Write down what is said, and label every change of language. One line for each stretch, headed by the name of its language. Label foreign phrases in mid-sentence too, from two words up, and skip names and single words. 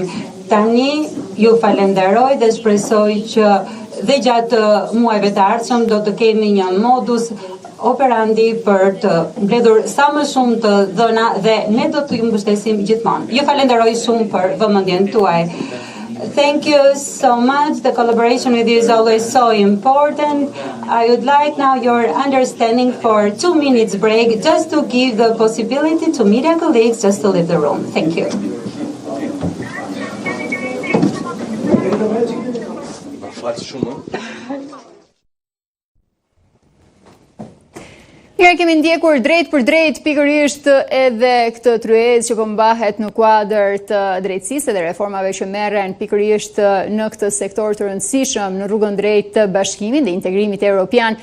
Albanian: Tani ju falenderoj dhe shpresoj që dhe gjatë muajve të ardhshëm do të kemi një
Latin: modus operandi
Albanian: për të mbledhur sa më shumë të dhëna dhe ne do të ju mbështesim gjithmonë. Ju falenderoj shumë për vëmendjen tuaj.
English: Thank you so much. The collaboration with you is always so important. I would like now your understanding for 2 minutes break just to give the possibility to media colleagues just to leave the room. Thank you.
Albanian: Mirë, kemi ndjekur drejt për drejt pikërisht edhe këtë tryezë që po mbahet në kuadër të drejtësisë dhe reformave që merren pikërisht në këtë sektor të rëndësishëm në rrugën drejt të bashkimit dhe integrimit evropian.